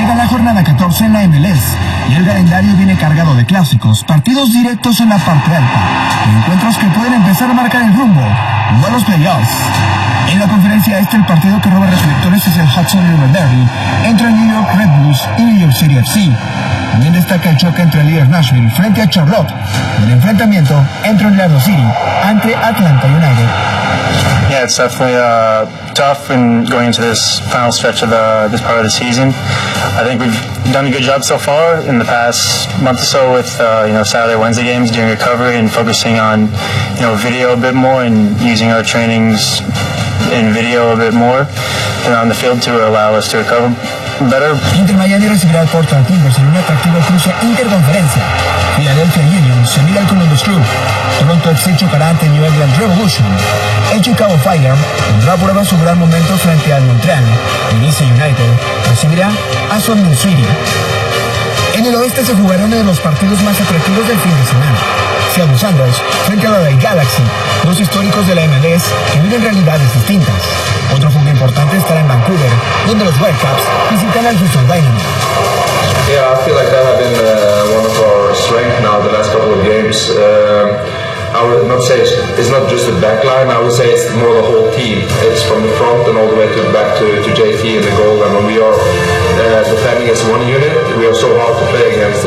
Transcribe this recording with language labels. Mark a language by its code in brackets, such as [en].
[es] Jornada 14 en la MLS y el calendario viene cargado de clásicos, partidos directos en la parte alta, encuentros que pueden empezar a marcar el rumbo, buenos playoffs. En la conferencia este, el partido que roba reflectores es el Hudson River Derby entre New York Red Bulls y New York City FC. También destaca el choque entre el líder Nashville frente a Charlotte, el enfrentamiento entre Orlando City ante Atlanta United. [en] Yeah, it's definitely tough in going into this final stretch of this part of the season. I think we've done a good job so far in the past month or so with Saturday, Wednesday games, doing recovery and focusing on video a bit more and using our trainings in video a bit more and on the field to allow us to recover better. [es] Inter Miami recibirá el Portland Timbers en un atractivo cruce interconferencia. Philadelphia Union se mira al Columbus Crew. Toronto FC chocará ante New England Revolution. El Chicago Fire pondrá a prueba su gran momento frente al Montreal. El DC United recibirá a Swansea City. En el oeste se jugará uno de los partidos más atractivos del fin de semana. Seattle Sounders frente a LA Galaxy, dos históricos de la MLS que viven realidades distintas. Otro juego importante estará en Vancouver, donde los Whitecaps visitan al Houston Dynamo. [en] Yeah, I feel like that has been one of our strengths now the last couple of games. I would not say it's not just a back line, I would say it's more the whole team. It's from the front and all the way to the back to JT in the goal. And when we are defending as one unit, we are so hard to play against.